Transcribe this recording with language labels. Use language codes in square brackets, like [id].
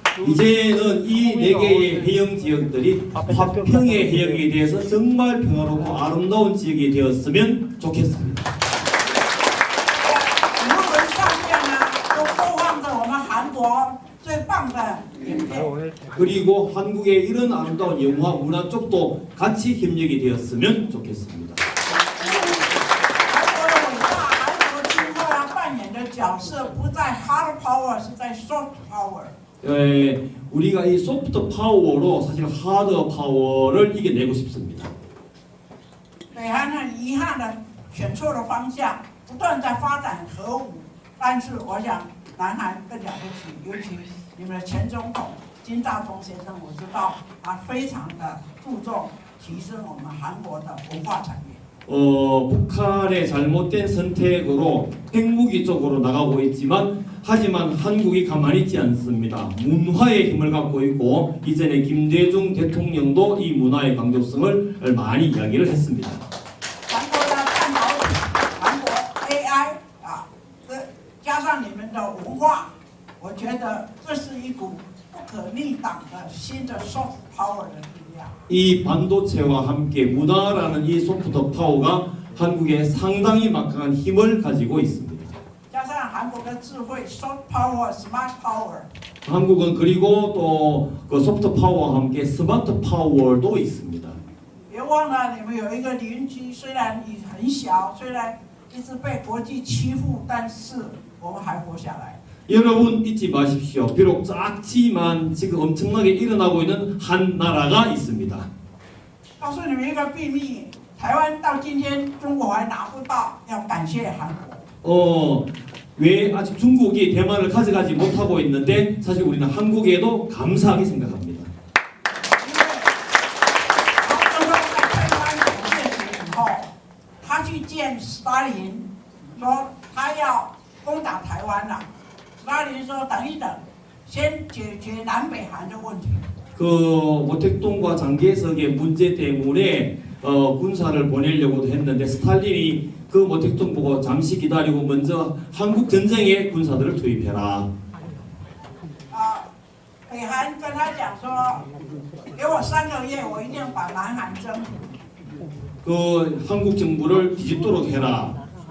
[ko] 이제는 이 4개의 해역 지역들이 화평의 해역에 대해서 정말 평화롭고 아름다운 지역이 되었으면 좋겠습니다. [zh] 语录文上面呢，都播放着我们韩国最棒的影片。 [ko] 그리고 한국의 이런 아름다운 영화 문화 쪽도 같이 협력이 되었으면 좋겠습니다. [zh] 韩国的伟大，韩国今后要扮演的角色不在 hard power， 是在 soft power。 [ko] 우리가 이 소프트 파워로 사실 하드 파워를 이겨내고 싶습니다. [zh] 北韩很遗憾的选错了方向，不断在发展核武，但是我想南韩更了不起，尤其你们的前总统金大中先生，我知道他非常的注重提升我们韩国的文化产业。 [ko] 북한의 잘못된 선택으로 핵무기 쪽으로 나가고 있지만 하지만 한국이 가만히 있지 않습니다. 문화의 힘을 갖고 있고 이전에 김대중 대통령도 이 문화의 강조성을 많이 이야기를 했습니다. [zh] 韩国的半导体，韩国 AI 加上你们的文化，我觉得这是一股不可逆挡的新的 soft power 的力量。 [ko] 이 반도체와 함께 문화라는 이 소프트 파워가 한국에 상당히 막강한 힘을 가지고 있습니다. [zh] 加上韩国的智慧 soft power、smart power。 [ko] 한국은 그리고 또 그 소프트 파워와 함께 스마트 파워도 있습니다. [zh] 别忘了你们有一个邻居，虽然你很小，虽然一直被国际欺负，但是我们还活下来。 [ko] 여러분 잊지 마십시오. 비록 작지만 지금 엄청나게 일어나고 있는 한 나라가 있습니다. [zh] 告诉你们一个秘密，台湾到今天中国还拿不到，要感谢韩国。 [ko] 왜 아직 중국이 대만을 가져가지 못하고 있는데 사실 우리는 한국에도 감사하게 생각합니다. [zh] 因为毛泽东在台湾灭绝以后，他去见斯大林，说他要攻打台湾了。斯大林说等一等，先解决南北韩的问题。 [ko] 그 모택동과 장개석의 문제 때문에 군사를 보내려고도 했는데 스탈린이 그 모택동 보고 잠시 기다리고 먼저 한국 전쟁에 군사들을 투입해라. [zh] 北韩跟他讲说，给我3个月，我一定把南韩征服。 [ko] 그 한국 정부를 뒤집도록 해라.